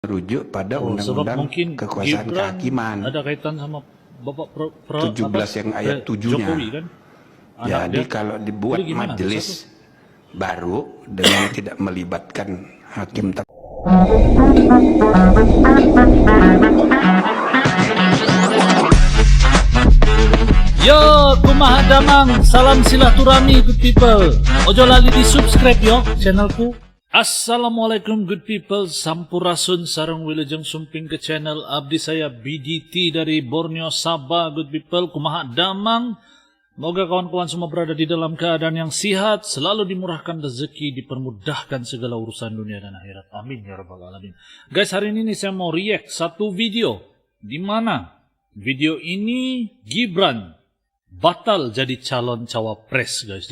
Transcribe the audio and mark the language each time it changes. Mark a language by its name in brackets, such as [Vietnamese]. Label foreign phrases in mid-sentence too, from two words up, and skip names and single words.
[Indonesian] merujuk pada sebab undang-undang mungkin kekuasaan Gibran kehakiman ada kaitan sama Bapak 17 yang ayat 7-nya. Jokowi kan? Jadi kalau dibuat majelis baru dengan tidak melibatkan hakim [Malay] Yo, [Sundanese] kumaha damang, [Malay] salam silaturahmi [English] good people. [Javanese] Ojo lali di subscribe yo channelku. [English] Assalamualaikum good people, [Sundanese] sampurasun sarang wilujeng sumping [Malay] ke channel abdi saya BDT dari Borneo Sabah [English] good people. [Sundanese] Kumaha damang, [Malay] moga kawan-kawan semua berada di dalam keadaan yang sehat, selalu dimurahkan rezeki, dipermudahkan segala urusan dunia dan akhirat. [Arabic] آمين يا رب العالمين. [Malay] Guys, hari ini saya mau react satu video di mana video ini Gibran batal jadi calon cawapres, guys.